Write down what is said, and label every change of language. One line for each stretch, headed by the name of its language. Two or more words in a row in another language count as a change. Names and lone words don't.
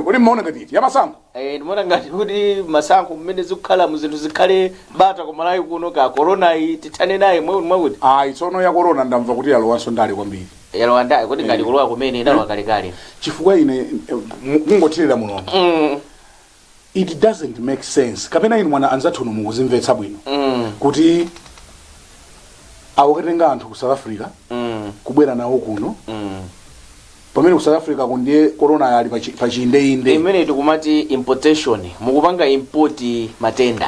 Nyanja: Kodi mmaona ngati ya masankho? Ndimaona ngati kuti masankho mmene zikukhala mu zinthu zikhale bata ku Malawi kuno ka corona iyi tithane naye mwakuti. Tsono ya corona ndamva kuti yalowanso ndali kwambiri. Yalowa ndali kuti ngati kulowa kumene ndalowa kalekale. Chifukwa ine kungothirira muno.
English: It doesn't make sense.
Nyanja: Kapena inu mwana anzathu no mukuzimvetsa bwino. Kuti awakatenga anthu ku South Africa kubwera nawo kuno. Pamene ku South Africa kundiye corona yali pa chinde. Imene tikumati importation, mukupanga import matenda.